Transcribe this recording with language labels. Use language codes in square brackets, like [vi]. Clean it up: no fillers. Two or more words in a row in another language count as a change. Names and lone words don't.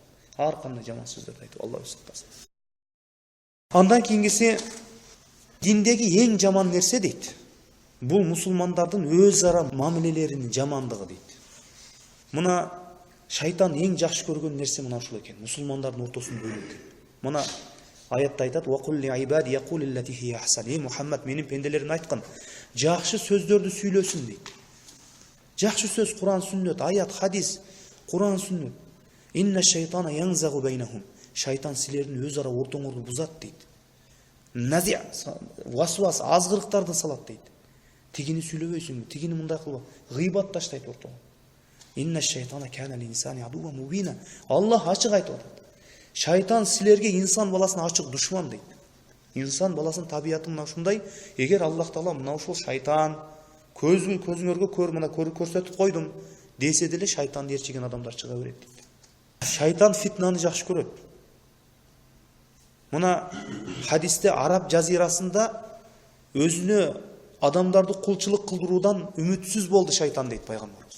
[ky] Ар кандай жаман сөздөрдү айтып, Алла өзү сактасын. Андан кийинкиси диндеги эң жаман нерсе дейт. Бул мусулмандардын өз ара мамилелеринин жамандыгы дейт. Мына шайтан эң жакшы көргөн нерсе мына ушул экен. Мусулмандардын ортосунда бөлүнүп. Мына аятта айтат: [ar] "وقل لعبادي يقولوا التي هي أحسن." [ky] Мухаммад менин пенделерине айткан, жакшы сөздөрдү сүйлөсүн дейт. Жакшы сөз Куран, сүннөт, аят, хадис, Куран, сүннөт. [ar] إن الشيطان ينزغ بينهم. [ky] Шайтан силердин өз ара ортоңорду бузат дейт. Нази васвас азгырыктарды салат дейт. Тигини сүйлөбөйсүңбү, тигини мындай кылба, гыйбат таштайт ортого. [ar] إن الشيطان كان للإنسان عدوا مبينا. [ky] Аллах ачык айтып атат. Шайтан силерге инсан баласына ачык душман дейт. Инсан баласынын табияты мына ушундай. Эгер Аллах Таала мына ушул шайтан көзүңөргө көрсөтүп койдум десе деле шайтанды ээрчиген адамдар чыга берет дейт. Шайтан фитнаны жакшы көрөт. Мына хадисте араб жазирасында өзүнө адамдарды кулчулук кылдыруудан үмүтсүз болду шайтан дейт пайгамбарыбыз.